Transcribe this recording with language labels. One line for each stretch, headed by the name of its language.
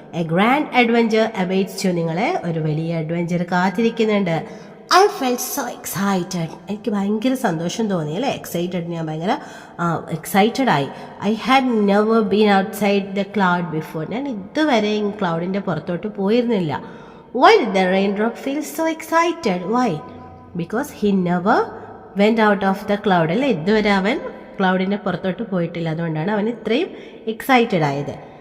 English: A grand adventure awaits you.
Malayalam: നിങ്ങളെ ഒരു വലിയ അഡ്വഞ്ചർ കാത്തിരിക്കുന്നുണ്ട്.
English: I felt so excited.
Malayalam: എനിക്ക് ഭയങ്കര സന്തോഷം തോന്നി അല്ലേ? എക്സൈറ്റഡ്, ഞാൻ ഭയങ്കര എക്സൈറ്റഡ് ആയി.
English: I had never been outside the cloud before.
Malayalam: ഞാൻ ഇതുവരെ ഈ ക്ലൗഡിൻ്റെ പുറത്തോട്ട് പോയിരുന്നില്ല.
English: Why did the raindrop feel so excited? Why? Because he never went out of the cloud.
Malayalam: അല്ലേ, ഇതുവരെ അവൻ ക്ലൗഡിൻ്റെ പുറത്തോട്ട് പോയിട്ടില്ല. അതുകൊണ്ടാണ് അവൻ ഇത്രയും എക്സൈറ്റഡ് ആയത്.